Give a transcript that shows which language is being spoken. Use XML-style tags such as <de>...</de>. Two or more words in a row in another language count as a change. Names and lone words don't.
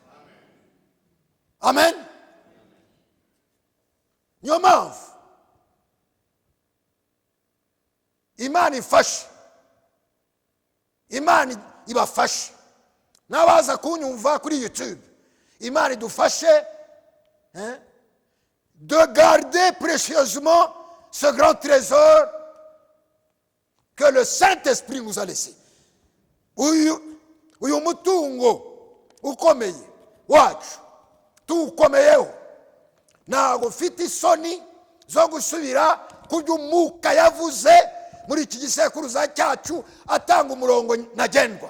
<rw>Amen. Niyo mpamvu Imana ifashe, Imana ibafashe n'abaza kunyumva kuri YouTube. Imana idufashe</rw> <fr>de garder précieusement ce grand trésor que le Saint-Esprit nous a laissé.</fr> <rw>Uyu mutungo ukomeye wacu tukomeyeho, ntago ufite isoni zo gusubira kubyo Umwuka yavuze muri iki gisekuruza cyacu, atanga umurongo nagendwa.</rw>